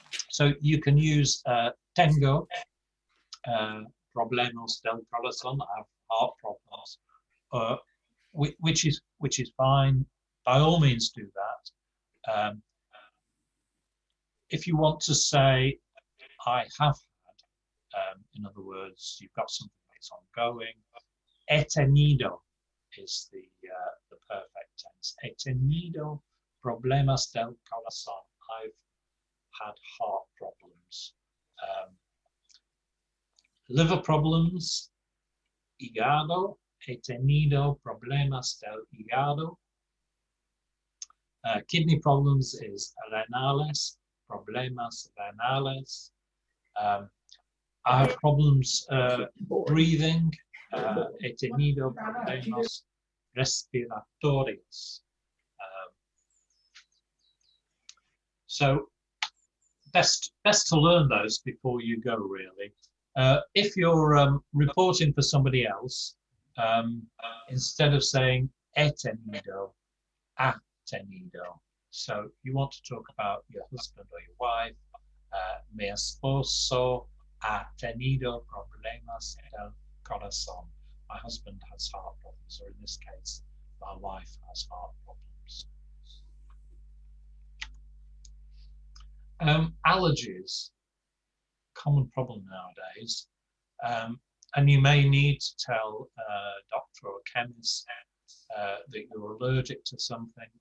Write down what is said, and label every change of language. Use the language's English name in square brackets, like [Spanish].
[English] So you can use [Spanish] tengo problemas del corazón, [English] I have heart problems, which is fine. By all means, do that. If you want to say, I have had, in other words, you've got something that's ongoing. [Spanish] He tenido [English] is the perfect tense. [Spanish] He tenido problemas del corazón. [English] I've had heart problems. Liver problems, [Spanish] hígado. He tenido problemas del hígado. [English] Kidney problems is renales, [Spanish] problemas renales. [English] I have problems breathing. [Spanish] He tenido problemas respiratorios. [English] So best to learn those before you go, really. If you're reporting for somebody else, instead of saying [Spanish] he tenido, ha tenido. [English] So you want to talk about your husband or your wife. [Spanish] Mi esposo ha tenido problemas del corazón. [English] My husband has heart problems, or in this case, my wife has heart problems. Allergies, common problem nowadays. And you may need to tell a doctor or a chemist that you're allergic to something.